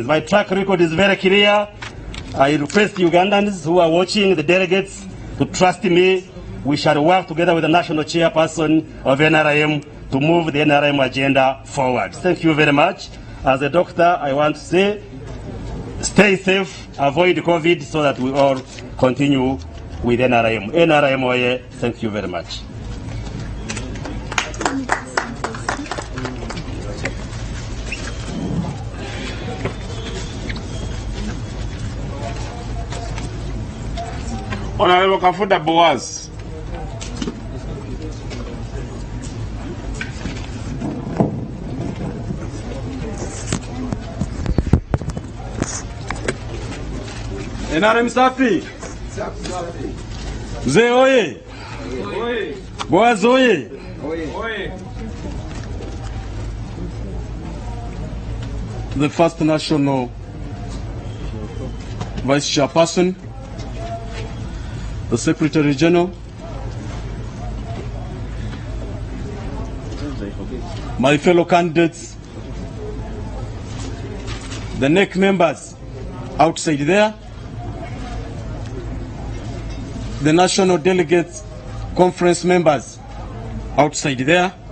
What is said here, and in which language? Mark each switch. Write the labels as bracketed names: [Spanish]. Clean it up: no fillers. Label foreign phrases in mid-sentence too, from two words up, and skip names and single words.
[English] My track record is very clear. I request Ugandans who are watching, the delegates, to trust me. We shall work together with the national chairperson of NRM to move the NRM agenda forward. Thank you very much. As a doctor, I want to say, stay safe, avoid COVID, so that we all continue with NRM. NRM, oye, thank you very much. Honorable Kafuda Boaz. NRM safi. Mzee oye. Boaz oye. The first national vice chairperson, the Secretary General, my fellow candidates, the NEC members outside there, the National Delegates Conference members outside there.